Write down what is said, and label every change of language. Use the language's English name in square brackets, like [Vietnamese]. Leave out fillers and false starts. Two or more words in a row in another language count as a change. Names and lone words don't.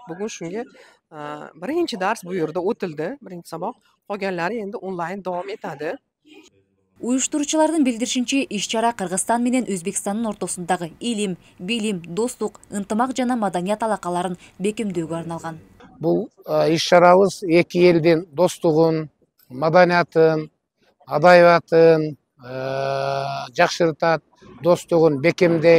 [Uzbek] Bugun shunga birinchi dars bu yerda o'tildi, birinchi saboq. Qolganlari endi onlayn davom etadi. [Kyrgyz] Уюштуруучулардын билдиришинче, иш-чара Кыргызстан менен Өзбекстандын ортосундагы илим, билим, достук, ынтымак жана маданият алакаларын бекемдөөгө арналган. Бул иш-чарабыз эки элдин достугун, маданиятын, адабиятын жакшыртат, достугун бекемдейт.